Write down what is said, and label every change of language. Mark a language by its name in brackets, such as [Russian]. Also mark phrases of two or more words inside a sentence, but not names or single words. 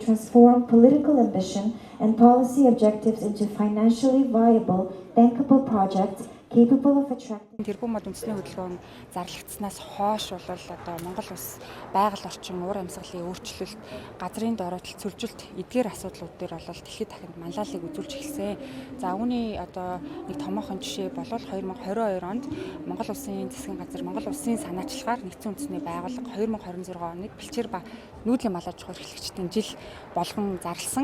[English] transform political ambition and policy objectives into financially viable, bankable projects capable of attracting. [Mongolian] Тэрбум мод үндэсний хөдөлгөөн зарлагдсанаас хойш бол одоо Монгол улс байгаль орчин, уур амьсгалын өөрчлөлт, газрын доройдол, цөлжилт эдгээр асуудлууд дээр бол дэлхийд дахинд манлайлалыг үзүүлж эхэлсэн. За үүний одоо нэг томоохон жишээ бол 2022 онд Монгол улсын засгийн газар, Монгол улсын санаачлагаар нэгдсэн үндэсний байгууллага 2026 оныг бэлчээр ба нүүдлийн малаж чухал эрхлэгчдийн жил болгон зарласан.